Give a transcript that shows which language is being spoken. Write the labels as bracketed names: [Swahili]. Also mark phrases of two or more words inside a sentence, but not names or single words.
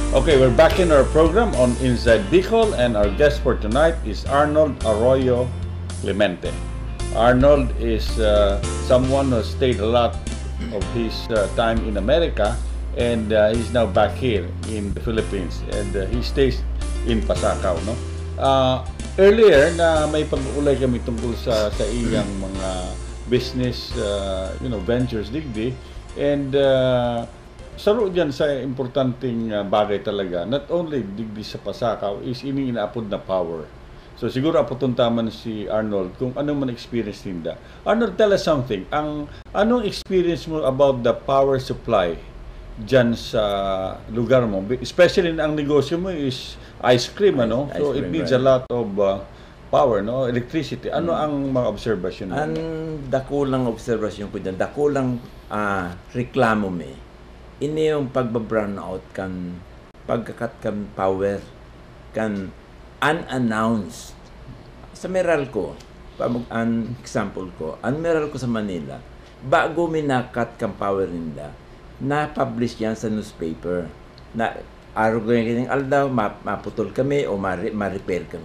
[English] Okay, we're back in our program on Inside Bicol, and our guest for tonight is Arnold Arroyo Clemente. Arnold is someone who stayed a lot of his time in America, and he's now back here in the Philippines, and he stays in Pasacao, no? [Bikol] Earlier na may pag-uulay kami tungkol sa iyang mga [English] business ventures [Bikol] digdi, and saro dyan sa importanteng bagay talaga, [English] not only [Bikol] digdi sa Pasacao, is ini inaapod na power. So siguro apotong taman si Arnold kung ano man experience ninda. [English] Arnold, tell us something. [Bikol] Anong experience mo [English] about the power supply [Bikol] dyan sa lugar mo? Especially ang negosyo mo is [English] ice cream, [Bikol] ano? [English] So it needs a lot of power, no? Electricity. [Bikol] Ano ang mga observation mo? Ang dakulang observation ko dyan, dakulang reklamo mo ini yung pagba- [English] brown out [Bikol] kan pagkakat kan power kan unannounced sa Meralco. An example ko, ang Meralco sa Manila, bago minakat kan power nila, na-publish yan sa newspaper na araw ganyan aldaw maputol kami o ma-repair kami.